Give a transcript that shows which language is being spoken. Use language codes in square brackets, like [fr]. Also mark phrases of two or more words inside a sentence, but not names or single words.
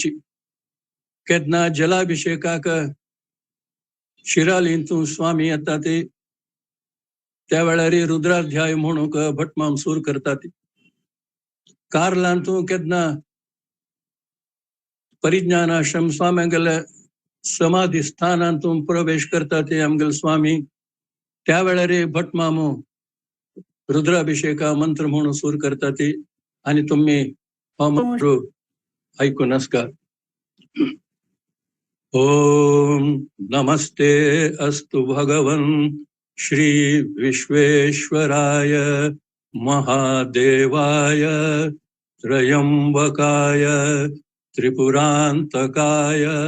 [kok] केन्ना जलाभिषेकाक शिरालींतून स्वामी येतात त्या वेळार रुद्राध्याय म्हणून भटमाम सूर करतात. कार्लांतून केन्ना परिज्ञानाश्रम स्वाम्यांगेले समाधी स्थानांतून प्रवेश करतात आमगेले स्वामी. त्या वेळार भटमामू रुद्राभिषेका मंत्र म्हणून सूर करतात आणि तुम्ही हो मंत्र ऐकून आसका. [sa] ओम नमस्ते अस्तु भगवन् श्री विश्वेश्वराय महादेवाय त्रयंबकाय त्रिपुरांतकाय